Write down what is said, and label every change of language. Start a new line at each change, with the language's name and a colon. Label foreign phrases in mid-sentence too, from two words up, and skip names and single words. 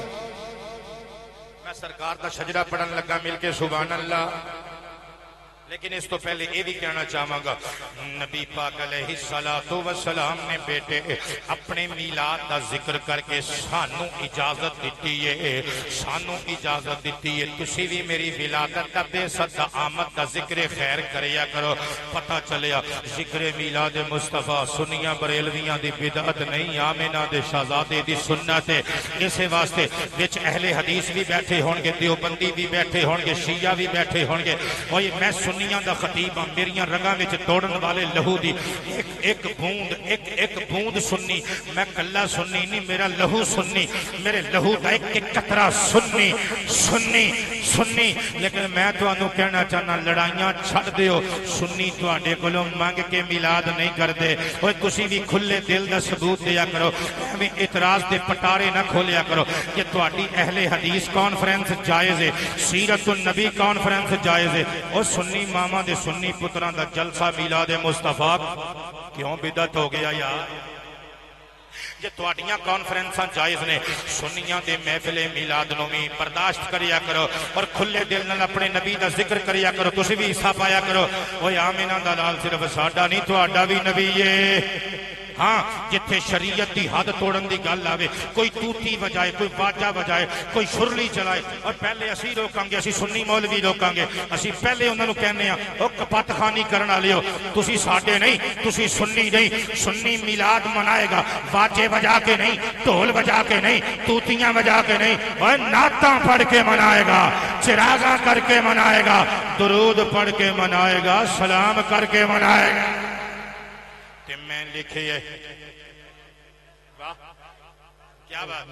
Punjabi: میں سرکار دا شجرہ پڑھن لگا مل کے
Arabic: سبحان اللہ
Punjabi: لیکن اس تو پہلے
Urdu: یہ بھی کہنا چاہوں گا
Punjabi: نبی پاک علیہ السلام نے بیٹے اپنے میلاد دا ذکر کر کے سانو اجازت دیتی ہے تسی بھی میری ولادت دا بے صد آمد دا ذکر خیر کریا کرو پتہ چلیا ذکر میلاد مصطفیٰ سنیاں بریلویاں دی بدعت نہیں آمینہ دے شہزادے دی سنت ہے اسے واسطے وچ اہل حدیث بھی بیٹھے ہونگے دیوبندی بھی بیٹھے ہونگے شیعہ بھی بیٹھے ہونگے وہی میں سنیاں دا خطیبہ میریاں رگاں وچ توڑن والے لہو دی ایک بوند سنی میں کلا سنی نہیں میرا لہو سنی میرے لہو دا ایک قطرہ سنی لیکن میں تو انہوں کہنا چاہنا لڑائیاں چھڑ دیو سنی تو آڈے کلوں مانگ کے میلاد نہیں کر دے وہ کسی بھی کھلے دل دا ثبوت دیا کرو ہمیں اعتراض دے پٹارے نہ کھولیا کرو کہ تو آڈی اہل حدیث کانفرنس جائز ہے سیرت النبی کانفرنس جائز ہے اور سنی ماما دے سنی پتران دا جلسہ میلاد مصطفیٰ کیوں بدعت ہو گیا یار یہ تواڈیاں کانفرنساں جائز نے سنیاں دے محفل میلاد نومی برداشت کریا کرو اور کھلے دل نال اپنے نبی دا ذکر کریا کرو تسی بھی حصہ پایا کرو اوے آمینہ دا لال صرف ساڈا نہیں تواڈا بھی نبی ہے ہاں جتھے شریعت دی حد توڑن دی گل آوے کوئی توتی بجائے کوئی باجا بجائے کوئی شرلی چلائے اور پہلے اسی روکاں گے اسی سنی مولوی روکاں گے اسی پہلے انہوں کہنے ہیں او کپت خانی کرنا لیو تسی ساڈے نہیں تسی سنی نہیں سنی میلاد منائے گا باجے بجا کے نہیں ڈھول بجا کے نہیں توتیاں بجا کے نہیں اور نعتاں پڑھ کے منائے گا چراغاں کر کے منائے گا درود پڑھ کے منائے گا سلام کر کے منائے گا میں لکھے کیا بات